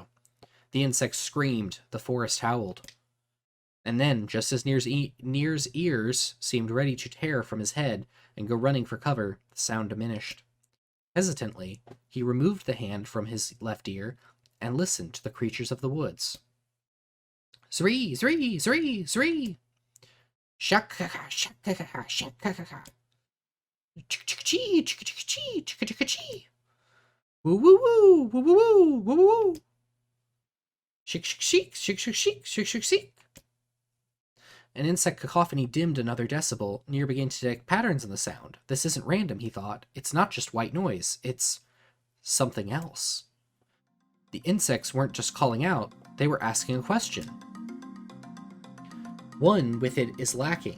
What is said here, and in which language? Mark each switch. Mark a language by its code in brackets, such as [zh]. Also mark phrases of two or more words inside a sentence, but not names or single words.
[en] The insects screamed, the forest howled. And then, just as Nier's ears seemed ready to tear from his head and go running for cover, the sound diminished. Hesitantly, he removed the hand from his left ear and listened to the creatures of the woods. Zree, zree, zree, zree! Shakaka, shakaka, shakaka. Chick-chick-chee, chick-chick-chee, chick-chick-chee. Woo-woo-woo, woo-woo-woo, woo-woo-woo. Shik-shik-sheek, shik-shik-sheek, shik-shik-sheek. An insect cacophony dimmed another decibel. Nier began to detect patterns in the sound. This isn't random, he thought. It's not just white noise. It's something else. The insects weren't just calling out. They were asking a question. 1 with it is lacking.